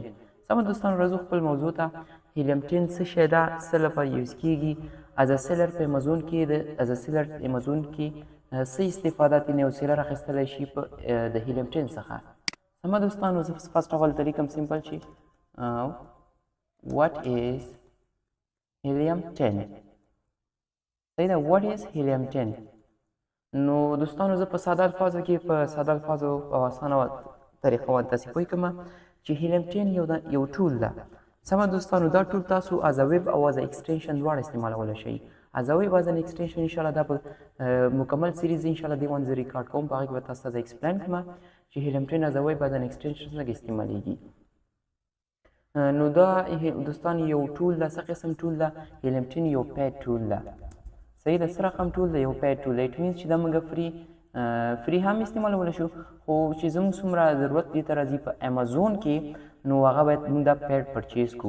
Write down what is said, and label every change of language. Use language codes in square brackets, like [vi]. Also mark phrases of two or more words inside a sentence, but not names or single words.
[ps] سمه دوستانو راځو خپل موضوع ته. هیلیم 10 څه شی ده، څه لپاره یوز کیږي، [en] as seller [ps] په امازون کې څه استفاده ترې یو سیلر اخیستلی شي د هیلیم 10 څخه. سمه دوستانو زه [en] first of all [ps] طریقه سمپل چې [en] what is helium 10. [ps] صحیح ده، [en] what is helium 10. [ps] نو دوستانو زه په ساده الفاظو او اسانه طریقه باندې تاسې پوه کړم چې هیلیم 10 یو ټول ده. سمه دوستانو دا ټول تاسو [en] as web [ps] او [en] as extension [ps] دواړه استعمالولی شئ. [en] as web as extension [ps] انشاءالله دا په مکمل سیریز انشاءالله دې باندې زه ریکارډ کوم، په هغې کې به تاسو ته زه ایکسپلین کړم چې هیلیم 10 [en] as web as extension [ps] څنګه استعمالیږي. نو دا دوستان یو ټول ده. څه قسم ټول ده؟ هیلیم 10 یو [en] paid tool [ps] ده. صحیح ده، څه رقم ټول ده؟ یو [en] paid tool [ps] ده. [en] it means [ps] چې دا موږ فری هم استعمالولی شو، خو چې زموږ څومره ضرورت دې ته راځي په امازون کې نو هغه باید موږ دا [en] paid purchase [ps] کړو.